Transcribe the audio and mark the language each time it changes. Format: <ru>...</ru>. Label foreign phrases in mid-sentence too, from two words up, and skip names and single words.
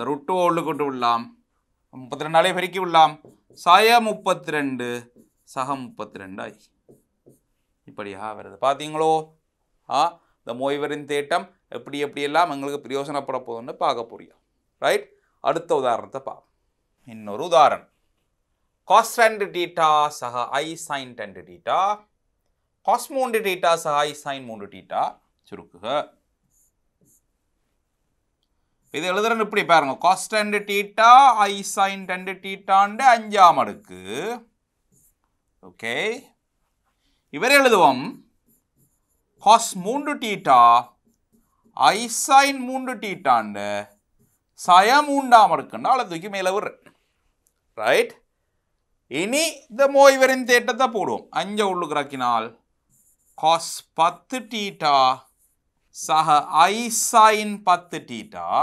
<ta>√2 உள்ளுக்கு விட்டு விடலாம் 32 பெருக்கி விடலாம் சய 32 சக 32 ஆகி இப்படியாக வருது பார்த்தீங்களோ இந்த மோய்வரின் தேட்டம் எப்படி எப்படியெல்லாம் எங்களுக்கு பிரயோசனப்பட போகுதுன்னு பார்க்க புரியும் ரைட் அடுத்த உதாரணத்தை பார்ப்போம் இன்னொரு உதாரணம்</ta> <en>cos 2 theta சக I sin 2 theta cos 3 theta சக I sin 3 theta</en> <ta>சுருக்குக இது எழுதுறேன் இப்படி பாருங்க</ta> <en>cos 2 theta I sin 2 theta</en> <ta>ന്റെ 5ஆம் அடுக்கு ஓகே இவர் எழுதுவோம்</ta> <en>cos 3 theta I sin 3 theta</en> <ta>ന്റെ sin 3ஆம் அடுக்குன்னா அதை தூக்கி மேலே விடுறேன் ரைட் இனி இந்த மோய்வரின் தேட்டத்தை போடுவோம் 5 உள்ளுக்குறாக்கினால்</ta> <en>cos 10 theta சக I sin 10 theta</en>